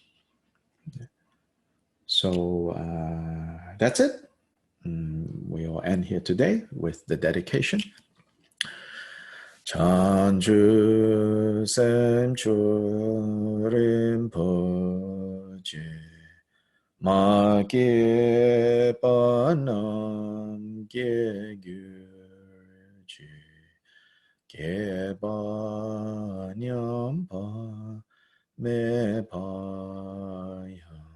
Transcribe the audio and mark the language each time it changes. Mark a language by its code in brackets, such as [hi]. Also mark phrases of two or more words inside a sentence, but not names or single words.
[en] So that's it. We'll end here today with the dedication. [bo] བྱང་ཆུབ་སེམས་མཆོག་རིན་པོ་ཆེ། མ་སྐྱེས་པ་རྣམས་སྐྱེ་གྱུར་ཅིག། སྐྱེས་པ་ཉམས་པ་མེད་པ་ཡང